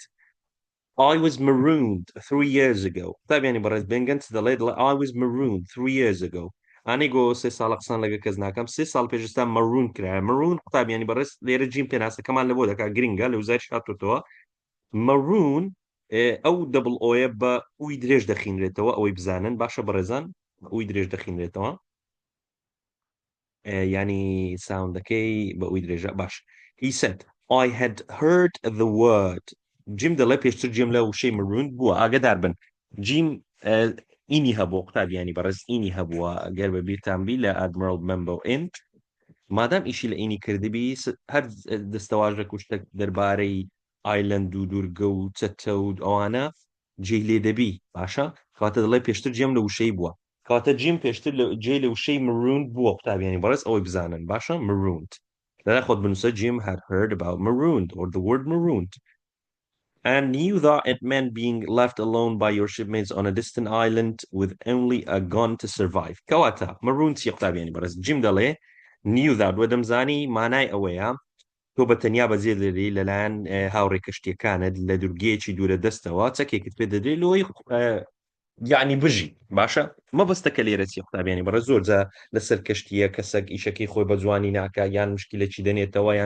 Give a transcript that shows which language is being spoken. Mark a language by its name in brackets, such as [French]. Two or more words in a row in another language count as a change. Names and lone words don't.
[English] I was marooned 3 years ago. [Central Kurdish] طبعا برز بنگن دەڵێ [English] I was marooned 3 years ago. [Central Kurdish] ئانی گۆ 3 ساڵە قسان لەگە کەس ناکەم 3 ساڵ پێشستا مەڕون کرا مەڕون قوتابیانی بەڕێز لێرە جیم پێناسەکەمان لە بۆ دەکا گرنگە لە وزای هاتوتەوە مەڕون ئەو دەبڵ ئۆیە بە ئوی درێژ دەخینرێتەوە ئەوەی بزانن باشە بەڕێزان ئوی درێژ دەخینرێتەوە ینی ساوندەکەی بە ئوی درێژە باش. [English] He said I had heard the word [Central Kurdish] جیم دەڵێ پێشتر جیم لە وشەی مروند بووە ئاگدار بن جیم ئینی هەبوو قوتابیانی بەڕێز ئینی هەبووە گەر بە بیرتانبی لە ئادمرال مەمبە ئند مادام ئیشی لە ئینی کردبی هەر دەستەواژە کوشتە دەربارەی ئایلند و دوورگە و چەتە و ئەوانە جێی لێ دەبی باشە کاتە دەڵێ پێشتر جێم لە وشەی بووە کاتە جیم پێشتر جێ لە وشەی مروند بووە قوتابیانی بەڕێز ئەوەی بزانن باشە مروند لەلا خۆت بنووسە جیم [English] had heard about marooned or the word marooned and knew that it meant being left alone by your shipmates on a distant island with only a gun to survive. [Central Kurdish] Kawata, maroon قوتابیانی بەڕێز جیم دەڵێ [English] knew that [Central Kurdish] وەدەمزانی مانای ئەوەیە تۆ بە تەنیا بەجێ دەدەی لەلایەن هاوڕێ کەشتیەکانت لە دوورگەیەکی دوورە دەستەوە چەکێکت پێ دەدەی لۆی یعنی بژی باشە مەبەستەکە لێرە چی قوتابیانی بەڕێز زۆر جا لەسەر کەشتیە کەسێک ئیشەکەی خۆی بە جوانی ناکە یان مشکلێکی دەنێتەوە یان